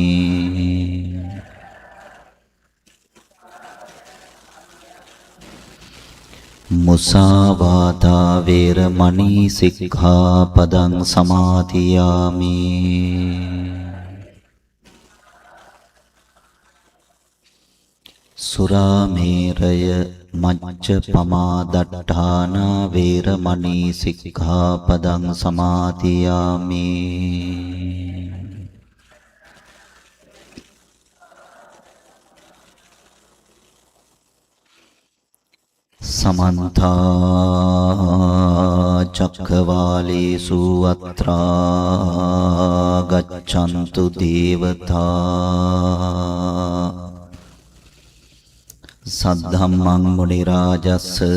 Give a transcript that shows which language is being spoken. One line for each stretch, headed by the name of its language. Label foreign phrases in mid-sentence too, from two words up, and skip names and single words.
Pali: මුසාවාදා වේරමණී සික්ඛාපදං සමාදියාමි. සුරාමේරය මච්චපමා දට්ඨානා වේරමණී සික්ඛාපදං සමාදියාමි. සමන්ත චක්කවාලේසු අත්‍රා ගච්ඡන්තු දේවතා සද්ධම්මං මුනි රාජස්ස